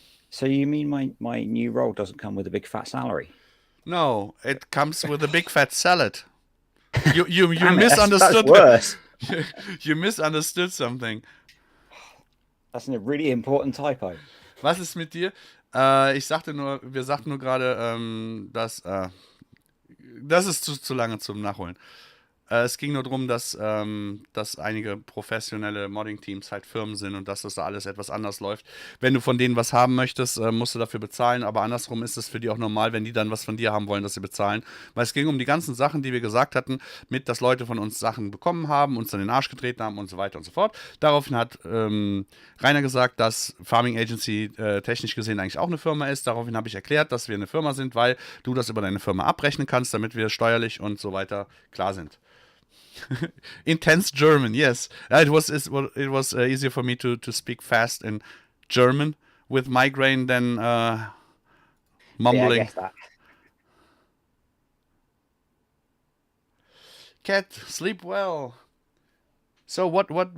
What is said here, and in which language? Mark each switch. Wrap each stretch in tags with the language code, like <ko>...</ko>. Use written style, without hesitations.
<en>So you mean my new role doesn't come with a big fat salary? No, it comes with a big fat salad. You Damn it, misunderstood. That's worse. You misunderstood something. That's a really important typo.</en> <de>Was ist mit dir? Wir sagten nur gerade, dass das ist zu lange zum Nachholen. Es ging nur darum, dass einige professionelle Modding-Teams halt Firmen sind und dass das da alles etwas anders läuft. Wenn du von denen was haben möchtest, musst du dafür bezahlen, aber andersrum ist es für die auch normal, wenn die dann was von dir haben wollen, dass sie bezahlen. Weil es ging um die ganzen Sachen, die wir gesagt hatten, dass Leute von uns Sachen bekommen haben, uns dann in den Arsch getreten haben und so weiter und so fort. Daraufhin hat Rainer gesagt, dass Farming Agency technisch gesehen eigentlich auch eine Firma ist. Daraufhin habe ich erklärt, dass wir eine Firma sind, weil du das über deine Firma abrechnen kannst, damit wir steuerlich und so weiter klar sind.</de> <en>Intense German, yes. It was easier for me to speak fast in German with migraine than mumbling. Yeah, I guess that. Cat, sleep well. So what?</en>